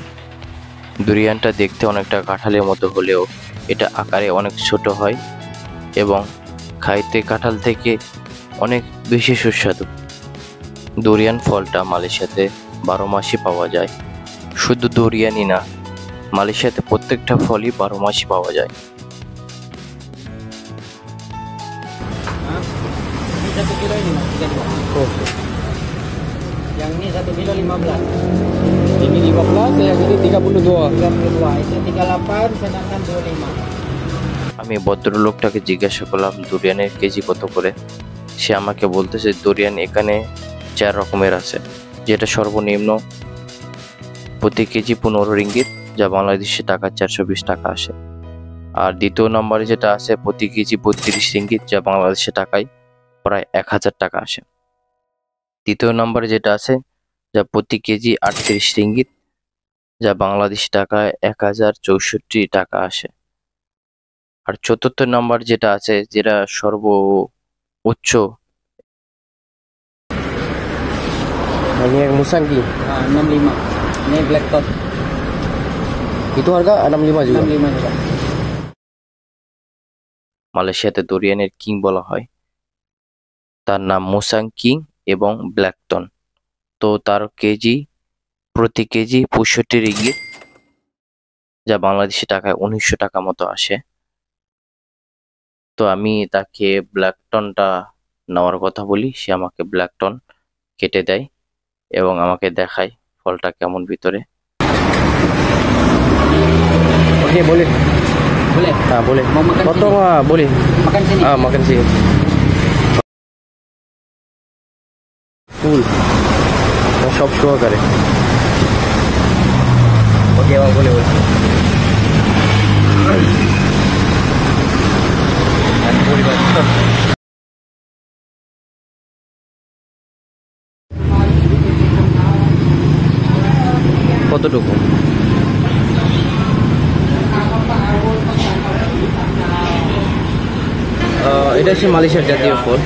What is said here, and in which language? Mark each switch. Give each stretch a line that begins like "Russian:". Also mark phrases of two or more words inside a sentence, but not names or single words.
Bangla: ডুরিয়ানটা দেখতে অনেকটা কাঁঠালের মতো হলেও এটা আকারে অনেক ছোট হয় এবং খাইতে কাঁঠাল থেকে অনেক বেশি সুস্বাদু। ডুরিয়ান ফলটা মালয়েশিয়াতে 12 মাসই পাওয়া যায়। শুধু ডুরিয়ানই না, মালয়েশিয়াতে প্রত্যেকটা ফলই 12 মাসই পাওয়া যায়।
Indonesian: Ini 1 kilo ini mas, 32. Yang ini 1 kilo 15. Ini 15, yang ini 32. 32. Itu 38, sedangkan 25.
Bangla: আমি ভদ্রলোকটাকে জিজ্ঞাসা করলাম ডুরিয়ানের কেজি কত করে। সে আমাকে বলতেছে ডুরিয়ান এখানে 4 রকমের আছে, যেটা সর্বনিম্ন প্রতি কেজি 15 রিঙ্গিত, যা বাংলাদেশি টাকা 420 টাকা আসে। আর দ্বিতীয় নম্বরে যেটা আছে প্রতি কেজি 32 রিঙ্গিত, যা বাংলাদেশি টাকায় প্রায় 1000 টাকা আসে। তৃতীয় নম্বরে যেটা আছে যা প্রতি কেজি 38 রিঙ্গিত, যা বাংলাদেশি টাকায় 1064 টাকা আসে। আর চতুর্থ নাম্বার যেটা আছে, যেটা ucc.
Indonesian: Ini yang musang King. 65. Ini
English: black top
Indonesian: Itu harga 65 juga. 65 juga.
Bangla: মালয়েশিয়াতে দরিয়ানের কিং বলা হয়। তার নাম মুসাং কিং এবং ব্ল্যাকটন। তো তার প্রতি কেজি 65 রিঙ্গিত, যা বাংলাদেশি টাকায় 1900 টাকা মতো আসে। তো আমি তাকে ব্ল্যাকটনটা নেওয়ার কথা বলি, সে আমাকে ব্ল্যাকটন কেটে দেয় এবং আমাকে দেখায় ফলটা কেমন ভিতরে।
Indonesian: Oke, boleh. Boleh. Nah, boleh. Mau makan Potong sini? ah, boleh. Makan sini. Ah, makan sini. Full. Yang
English: shop show
Indonesian: करे. Oke, bang, boleh, boleh. Boleh, bang.
Bangla: কতটুকু? এটা হচ্ছে মালয়েশিয়ার জাতীয় ফল।